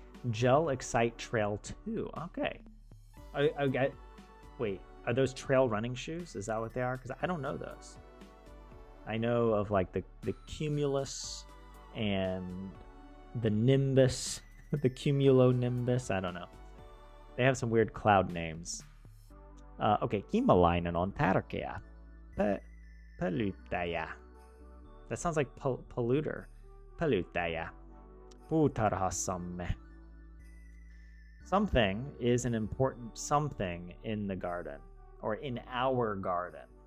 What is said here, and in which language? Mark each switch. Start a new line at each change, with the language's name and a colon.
English: Gel Excite Trail 2. Okay. Wait, are those trail running shoes? Is that what they are? Because I don't know those. I know of like the Cumulus and the Nimbus, the Cumulonimbus. I don't know. They have some weird cloud names.
Finnish: Okay, Kimalainen on tärkeä. Pollutaja.
English: That sounds like polluter.
Finnish: Pollutaja. Puutarhassamme.
English: Something is an important something in the garden, or in our garden.